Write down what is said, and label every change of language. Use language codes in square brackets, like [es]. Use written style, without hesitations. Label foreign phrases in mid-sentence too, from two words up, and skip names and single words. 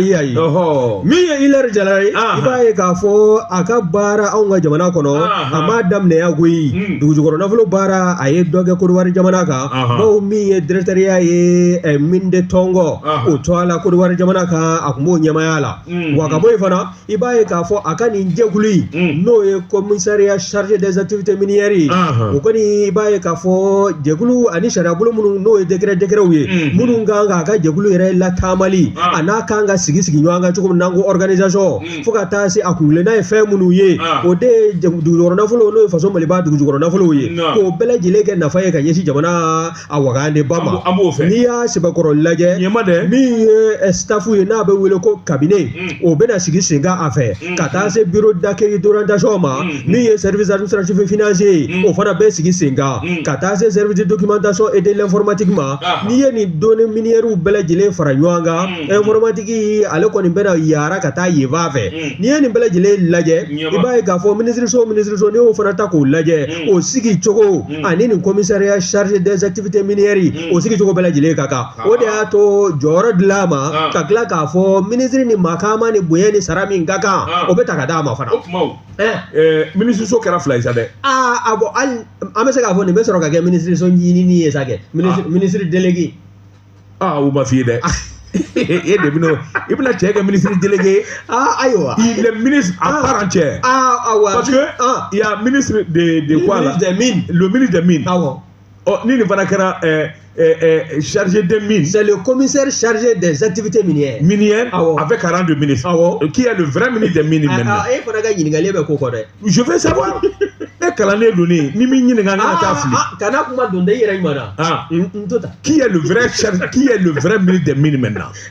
[bm] ayi min ye Hilaire Jara ye i b'a ye k'a fɔ a ka baara anw ka jamana kɔnɔ a m'a daminɛ koyi dugujukɔrɔ nafolo baara a ye dɔ kɛ Côte d'Ivoire jamana kan bawo min ye directeur ye [fr] mine de Tongo [bm] o to a la Côte d'Ivoire jamana kan a kun b'o ɲɛmaaya la wa ka bɔ yen fana i b'a ye k'a fɔ a ka nin jɛkulu in n'o ye [fr] commissariat chargé des activités minières [bm] ye o kɔni i b'a ye k'a fɔ jɛkulu ani sariya bolo minnu n'o ye décretw ye minnu kan k'a ka jɛkulu yɛrɛ taamali a n'a kan ka sigi ɲɔgɔn kan cogo min n'an ko organisation fo ka taa se a kungilenna ye fɛn minnu ye o de ye dugujukɔrɔ nafolo n'o ye faso maliba dugujukɔrɔ nafolo ye k'o bɛɛ lajɛlen kɛ nafa ye ka ɲɛsin jamana a wagande ba ma n'i y'a sɛbɛkɔrɔ lajɛ min ye staff ye n'a bɛ wele ko cabinet o bɛna sigi sen kan a fɛ ka taa se [fr] bureau d'accueil d'orientation [bm] ma min ye [fr] service administratif et financier [bm] o fana bɛ sigi sen kan ka taa se [fr] service de documentation et de l'informatique [bm] ma n'i ye nin [fr] données minières [bm] bɛɛ lajɛlen fara ɲɔgɔn kan informatique ale kɔni bɛna yaara ka taa yenfan fɛ n'i ye nin bɛɛ lajɛlen lajɛ i b'a ye k'a fɔ minisiriso n'i y'o fana ta k'o lajɛ o sigi cogo ani nin [fr] commissariat chargé des activités minières [bm] o sigi cogo bɛɛ lajɛlen ka kan o de y'a to jɔyɔrɔ dil'a ma ka tila k'a fɔ minisiri ni makama ni bonya ni sara min ka kan o bɛ ta ka d'a ma fana minisiriso kɛra 2 ye sa dɛ bɔn hali an bɛ se k'a fɔ nin bɛ sɔrɔ ka kɛ minisiriso ɲinini ye sa kɛ [fr] ministre délégué [bm] o ma f'i ye dɛ e de bɛna i bɛna cɛ kɛ [fr] ministre délégué [bm] ayiwa [fr] il est ministre à part entière parce que il y a ministre de quoi là le ministre des mines [bm] ni nin fana kɛra [fr] chargé des mines. C'est le commissaire chargé des activités minières. Minières avec un rang de ministre. Qui est le vrai ministre des mines maintenant. Je veux savoir. Qui est le vrai ministre des mines maintenant.